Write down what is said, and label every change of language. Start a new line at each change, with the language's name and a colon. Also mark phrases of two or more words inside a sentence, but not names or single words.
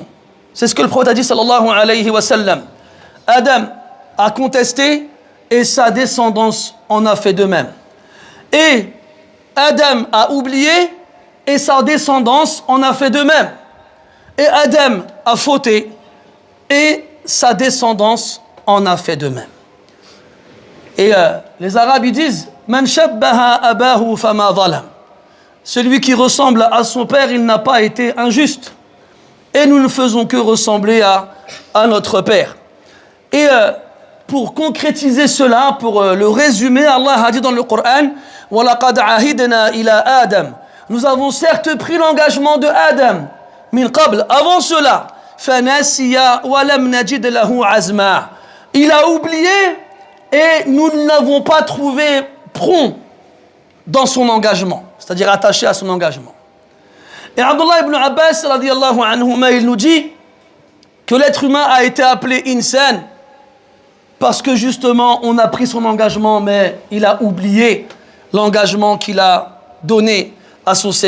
French: C'est ce que le prophète a dit,
Arabic: صلى الله عليه وسلم.
French: Adam a contesté et sa descendance en a fait de même. Et Adam a oublié et sa descendance en a fait de même. Et Adam a fauté et sa descendance en a fait de même. Et les Arabes ils disent
Arabic: من شابه أباه فما ظلم.
French: Celui qui ressemble à son père, il n'a pas été injuste. Et nous ne faisons que ressembler à notre père. Et pour concrétiser cela, pour le résumer, Allah a dit dans le Coran
Arabic: وَلَقَدْ عَهِدْنَا إِلَىٰ آدَمَ.
French: Nous avons certes pris l'engagement de Adam,
Arabic: من قبل,
French: avant cela,
Arabic: فَنَسِيَ وَلَمْ نَجِدْ لَهُ عَزْمًا.
French: Il a oublié et nous ne l'avons pas trouvé prompt dans son engagement, c'est-à-dire attaché à son engagement. Et Abdullah ibn Abbas,
Arabic: رضي الله عنهما,
French: il nous dit que l'être humain a été appelé insan parce que justement on a pris son engagement mais il a oublié l'engagement qu'il a donné à son Seigneur.